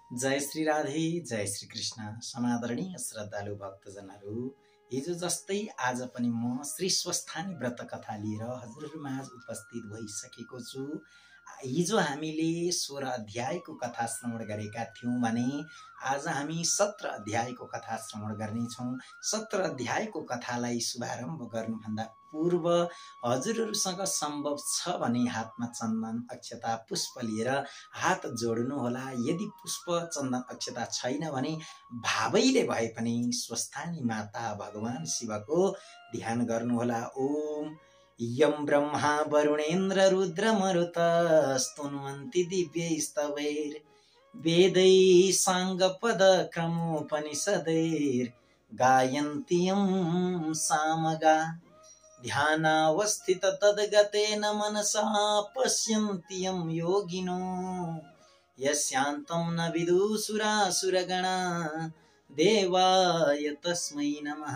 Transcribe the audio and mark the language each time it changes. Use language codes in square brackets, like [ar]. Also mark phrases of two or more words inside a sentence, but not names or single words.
[ne] जय श्री राधे, जय श्री कृष्ण। समादरणीय श्रद्धालु भक्तजनहरू, हिजो जस्तै आज पनि म श्री स्वस्थानी व्रत कथा लिएर हजुरहरूमाझ उपस्थित भइसकेको छु। हिजो हामीले 16 अध्यायको कथा श्रवण गरेका थियौं भने आज हामी 17 अध्यायको कथा श्रवण गर्नेछौं। 17 अध्यायको कथालाई शुभारम्भ गर्नुभन्दा पूर्व हजुरहरूसँग सम्भव छ भने हातमा चन्दन अक्षता पुष्प लिएर हात जोड्नुहोला। यदि पुष्प चन्दन अक्षता छैन भने भावैले भए पनि स्वस्थानी माता भगवान शिवको ध्यान गर्नुहोला। [sa] ओम यं ब्रह्मा वरुणेन्द्र रुद्र मरुतस्तुन्वन्ति दिव्यैस्तवैर् वेदैः साङ्गपद क्रमोपनिषदैर् गायन्ति यं सामगा ध्यानावस्थित तद्गतेन मनसा पश्यन्ति यं योगिनो यस्यान्तं न विदुसुरासुरगणा देवाय तस्मै नमः।